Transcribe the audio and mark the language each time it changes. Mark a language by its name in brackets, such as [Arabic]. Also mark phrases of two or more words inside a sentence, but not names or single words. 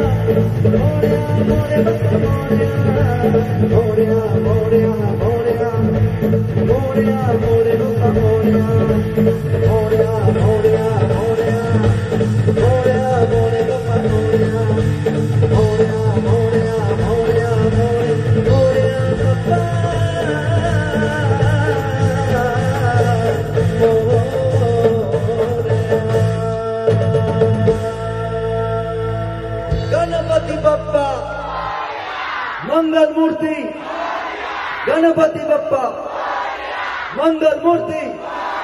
[Marathi] Moria, Moria, Moria, Moria, Moria, Moria, Moria, Moria, Moria, Moria, Moria, Moria, Moria, Moria, Papa. गणपति बप्पा मंगल मूर्ति गणपति बप्पा मंगल मूर्ति।